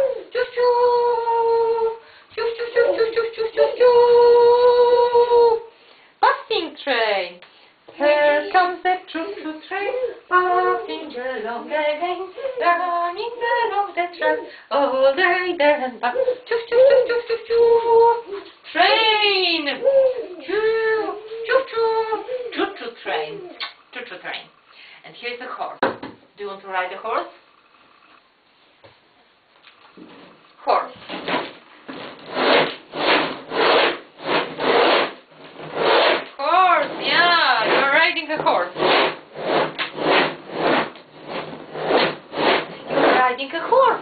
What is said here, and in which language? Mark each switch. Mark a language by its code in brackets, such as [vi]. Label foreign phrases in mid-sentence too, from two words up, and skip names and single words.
[en] Choo-choo, choo-choo, choo-choo, choo-choo, choo. Puffing train. Here comes the choo-choo train, puffing along again, running along the track all day and back. Choo-choo-choo-choo-choo-choo. Train. Choo-choo-choo. Choo-choo train. Choo-choo train. And here's the horse. Do you want to ride a horse? Horse. Horse, yeah, you're riding a horse. You're riding a horse.